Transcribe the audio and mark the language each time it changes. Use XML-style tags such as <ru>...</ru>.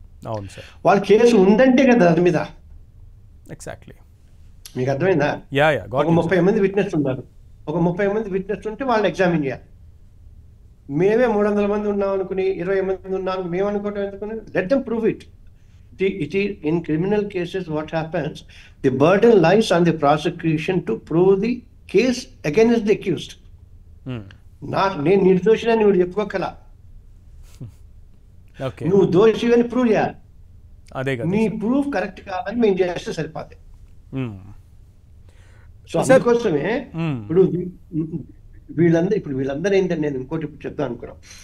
<te>అవును సార్, వాళ్ళ కేసు ఉందంటే కదా దాని మీద.</te> <en>exactly,</en> <te>మీకు అర్థమైందా? ఒక 30 మంది విట్నెస్ ఉన్నారు, ఒక 30 మంది విట్నెస్ ఉంటే వాళ్ళని ఎగ్జామిన్ చేయాలి. మేమే 300 మంది ఉన్నాం అనుకుని 20 మంది ఉన్నాం మేము అనుకోవటం ఎందుకుని?</te> <en>Let them prove it. It is in criminal cases what happens, the burden lies on the prosecution to prove the case against the accused.</en> <te>నేను నిర్దోషిని నువ్వు చెప్పుకోగల, నువ్వు దోషి అని ప్రూవ్ చేయాలి. అదే కదా, నీ ప్రూఫ్ కరెక్ట్ కాదని మేము చేస్తే సరిపోతే. సో అందుకోసమే ఇప్పుడు వీళ్ళందరూ ఏంటంటే, నేను ఇంకోటి ఇప్పుడు చెప్తాను అనుకున్నాం.</te>